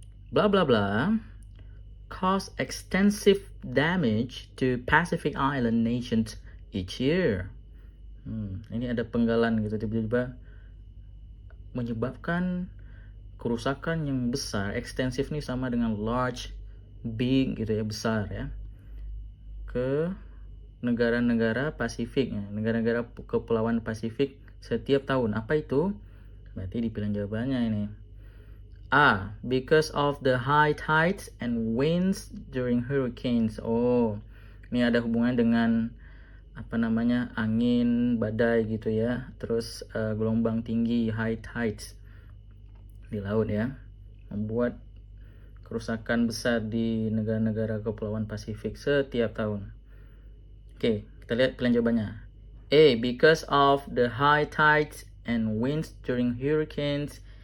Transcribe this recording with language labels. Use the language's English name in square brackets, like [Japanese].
[English] Blah blah blah cause extensive damage to Pacific Island nations each year. [Indonesian] Ini ada penggalan gitu, tiba-tiba menyebabkan kerusakan yang besar. Ekstensif nih sama dengan large, big gitu ya, besar ya, ke negara-negara Pasifik ya, negara-negara kepulauan Pasifik setiap tahun. Apa itu? Berarti di pilihan jawabannya ini. A. [English] Because of the high tides and winds during hurricanes. [Indonesian] Oh, ini ada hubungan dengan apa namanya, angin badai gitu ya. Terus gelombang tinggi, high tides di laut ya, membuat kerusakan besar di negara-negara kepulauan Pasifik setiap tahun. Oke, Kita lihat pilihan jawabannya. A. [English] Because of the high tides and winds during hurricanes.